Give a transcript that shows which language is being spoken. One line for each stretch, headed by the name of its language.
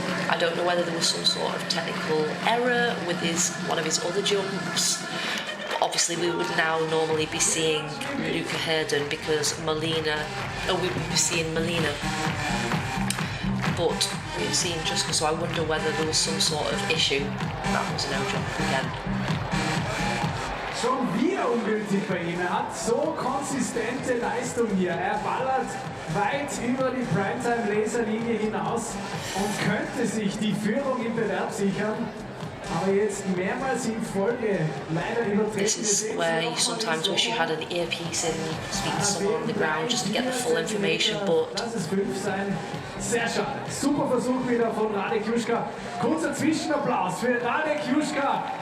English: I don't know whether there was some sort of technical error with one of his other jumps. But obviously we would now normally be seeing Luca Herden, because we would be seeing Melina. But we've seen Juska, so I wonder whether there was some sort of issue. That was no jump again.
German: Schon wieder ungültig bei ihm. Hat so konsistente Leistung hier. Ballert weit über die Primetime-Laserlinie hinaus und könnte sich die Führung im Bewerb sichern. Aber jetzt mehrmals in Folge leider übertreten.
English: This is where you sometimes wish you had an earpiece in, speak to someone on the ground just to get the full information, but...
German: Lass es 5 sein. Sehr schade. Super Versuch wieder von Radek Juska. Kurzer Zwischenapplaus für Radek Juska.